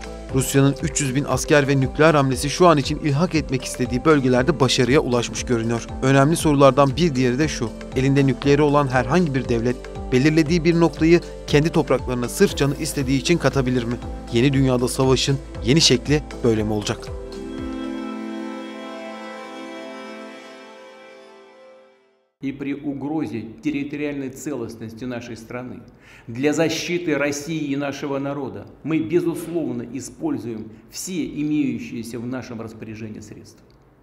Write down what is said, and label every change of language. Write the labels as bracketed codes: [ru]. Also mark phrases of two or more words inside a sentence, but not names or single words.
[tr] Rusya'nın 300 bin asker ve nükleer hamlesi şu an için ilhak etmek istediği bölgelerde başarıya ulaşmış görünüyor. Önemli sorulardan bir diğeri de şu: elinde nükleeri olan herhangi bir devlet belirlediği bir noktayı kendi topraklarına sırf canı istediği için katabilir mi? Yeni dünyada savaşın yeni şekli böyle mi olacak? [ru] И при угрозе территориальной целостности нашей страны, для защиты России и нашего народа мы, безусловно, используем все имеющиеся в нашем распоряжении средства.